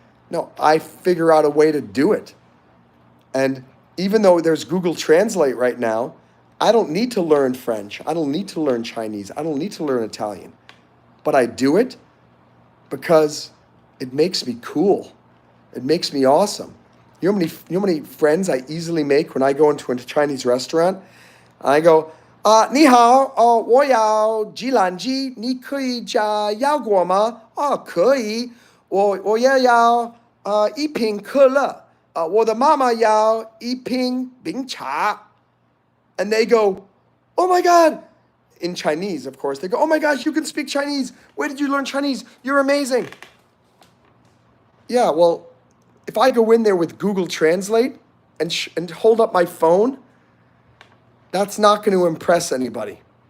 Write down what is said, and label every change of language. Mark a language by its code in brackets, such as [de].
[en] No, I figure out a way to do it. And even though there's Google Translate right now, I don't need to learn French. I don't need to learn Chinese. I don't need to learn Italian. But I do it because it makes me cool. It makes me awesome. You know how many friends I easily make when I go into a Chinese restaurant? I go, [zh] 你好，我要鸡卵鸡，你可以加腰果吗？可以，我也要一瓶可乐，我的妈妈要一瓶冰茶。 [en] And they go, oh my God, in Chinese, of course. They go, oh my gosh, you can speak Chinese. Where did you learn Chinese? You're amazing. Yeah, well, if I go in there with Google Translate and hold up my phone, that's not going to impress anybody.